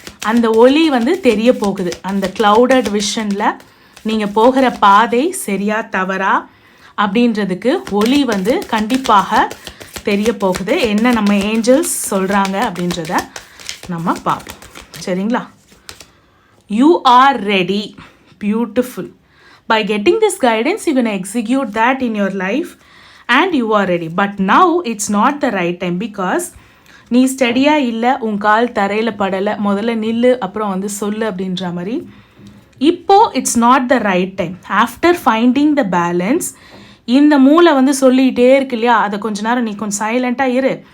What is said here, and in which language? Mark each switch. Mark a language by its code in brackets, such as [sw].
[ta] அந்த ஒளி வந்து தெரிய போகுது. அந்த க்ளவுடட் விஷனில் நீங்கள் போகிற பாதை சரியா தவறா அப்படின்றதுக்கு ஒளி வந்து கண்டிப்பாக தெரிய போகுது. என்ன நம்ம ஏஞ்சல்ஸ் சொல்கிறாங்க அப்படின்றத நம்ம பார்ப்போம். சரிங்களா? [en] You are ready. Beautiful. By getting this guidance, you're going to execute that in your life and you are ready. But now it's not the right time because [ta] நீ ஸ்டடியாக இல்லை, உன் கால் தரையில் படலை, முதல்ல நில்லு அப்புறம் வந்து சொல்லு அப்படின்ற மாதிரி. இப்போது [en] It's not the right time. After finding the balance, [ta] இந்த மூளை வந்து சொல்லிகிட்டே இருக்கு இல்லையா, அதை கொஞ்ச நேரம் நீ கொஞ்சம் சைலண்ட்டாக இரு.